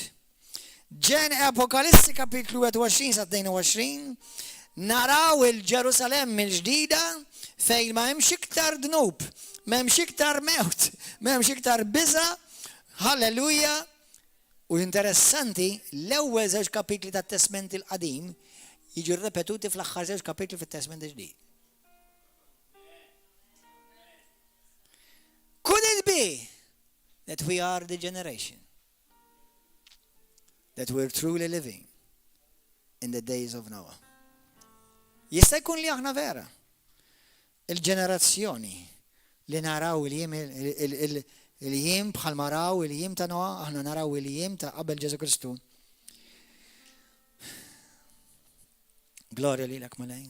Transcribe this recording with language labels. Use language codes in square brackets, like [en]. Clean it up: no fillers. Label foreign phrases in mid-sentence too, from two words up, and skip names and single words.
[mt] Apokalissi kapitlu 21 sa 22 naraw il-Ġerusalem il-ġdida fejn ma hemmx iktar dnub, ma hemmx iktar mewt, ma hemmx iktar biża'. Halleluja. U interessanti l-ewwel żewġ kapitli tat-Testament il-Qadim jiġu ripetuti fl-aħħar żewġ kapitli fit-Testament il-ġdid. [en] Could it be that we are the generation that we're truly living in the days of Noah? [mt] Jista' jkun li aħna vera il-ġenerazzjoni li naraw il-jiem bħal maraw il-jiem ta' Noah, aħna naraw il-jiem ta' qabel Ġesu Kristu. Gloria lilek malajn.